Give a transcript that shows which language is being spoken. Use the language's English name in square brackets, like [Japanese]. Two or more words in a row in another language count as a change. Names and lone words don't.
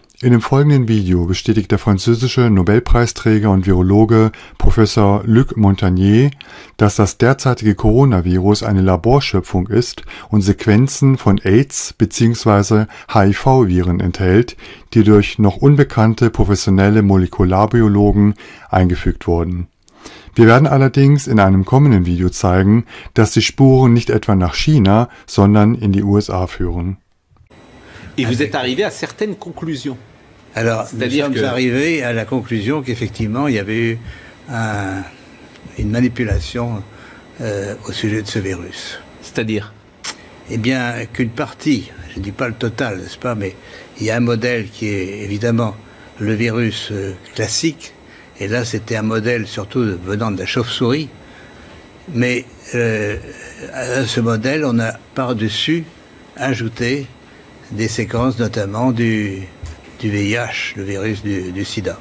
[German] In dem folgenden Video bestätigt der französische Nobelpreisträger und Virologe Professor Luc Montagnier, dass das derzeitige Coronavirus eine Laborschöpfung ist und Sequenzen von AIDS- bzw. HIV-Viren enthält, die durch noch unbekannte professionelle Molekularbiologen eingefügt wurden. Wir werden allerdings in einem kommenden Video zeigen, dass die Spuren nicht etwa nach China, sondern in die USA führen. [French] Et vous êtes arrivé à certaines conclusions. Alors, nous sommes arrivés à la conclusion qu'effectivement, il y avait eu une manipulation au sujet de ce virus. C'est-à-dire? Eh bien, qu'une partie, je ne dis pas le total, n'est-ce pas, mais il y a un modèle qui est évidemment le virus classique, et là c'était un modèle surtout venant de la chauve-souris, mais à ce modèle, on a par-dessus ajouté des séquences notamment du VIH, le virus du sida.